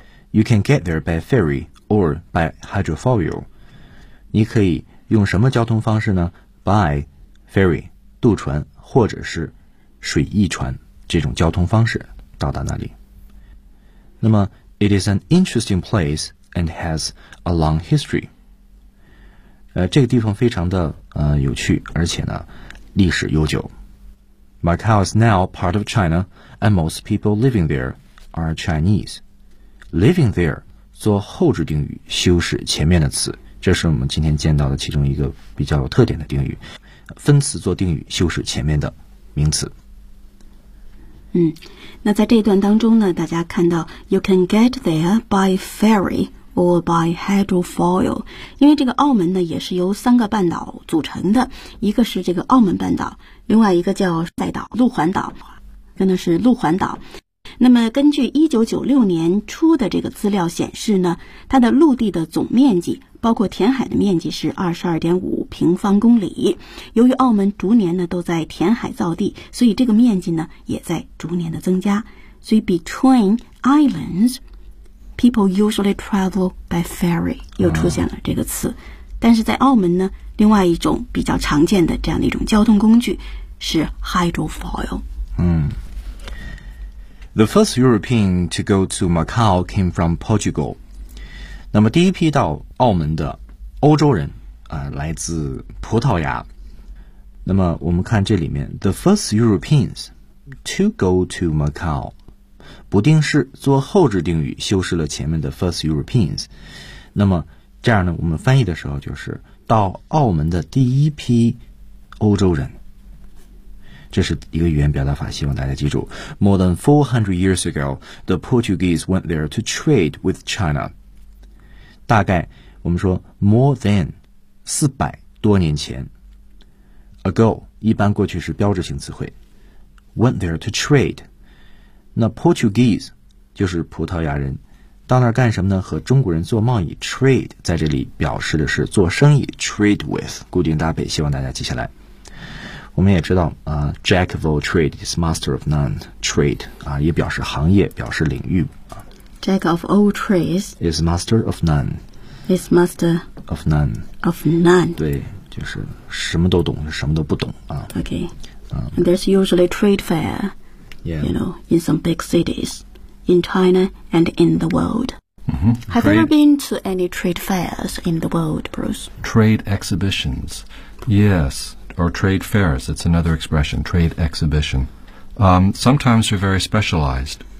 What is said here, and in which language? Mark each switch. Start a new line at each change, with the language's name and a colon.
English: You can get there by ferry or by hydrofoil.
Chinese: 你可以用什么交通方式呢？
English: By ferry,
Chinese: 渡船，或者是水翼船，这种交通方式到达那里。
English: 那么 It is an interesting place and has a long history.
Chinese: 这个地方非常的有趣，而且呢历史悠久。
English: Macau is now part of China and most people living there are Chinese. Living there
Chinese: 做后置定语，修饰前面的词，这是我们今天见到的其中一个比较有特点的定语，分词做定语，修饰前面的名词。那在这一段当中呢，大家看到
English: You can get there by ferry or by hydrofoil，
Chinese: 因为这个澳门呢也是由三个半岛组成的，一个是这个澳门半岛，另外一个叫赛岛、路环岛，跟的是路环岛。那么根据1996年初的这个资料显示呢，它的陆地的总面积包括填海的面积是 22.5 平方公里，由于澳门逐年呢都在填海造地，所以这个面积呢也在逐年的增加。所以
English: between islands, people usually travel by ferry
Chinese: 又出现了这个词。但是在澳门呢，另外一种比较常见的这样的一种交通工具是 hydrofoil。
English: The first European to go to Macau came from Portugal.
Chinese: 那么第一批到澳门的欧洲人来自葡萄牙。那么我们看这里面
English: The first Europeans to go to Macau
Chinese: 不定式做后置定语，修饰了前面的
English: first Europeans。
Chinese: 那么这样呢，我们翻译的时候就是到澳门的第一批欧洲人，这是一个语言表达法，希望大家记住。
English: More than 400 years ago, the Portuguese went there to trade with China.
Chinese: 大概我们说
English: more than
Chinese: 400多年前。
English: Ago,
Chinese: 一般过去是标志性词汇。
English: Went there to trade.
Chinese: 那 Portuguese 就是葡萄牙人。到那儿干什么呢？和中国人做贸易 trade 在这里表示的是做生意
English: trade with，
Chinese: 固定搭配，希望大家记下来。我们也知道
English: Jack of all trade is master of none.
Chinese: Trade 也表示行业，表示领域。
English: Jack of all trades is master of none. Is master of none. Of none.
Chinese: 对，就是什么都懂，什么都不懂啊。
English: Okay. And there's usually trade fair, yeah, you know, in some big cities in China and in the world. Have you ever been to any trade fairs in the world, Bruce? Trade exhibitions. Yes. Or trade fairs, that's another expression, trade exhibition. Sometimes they're very specialized.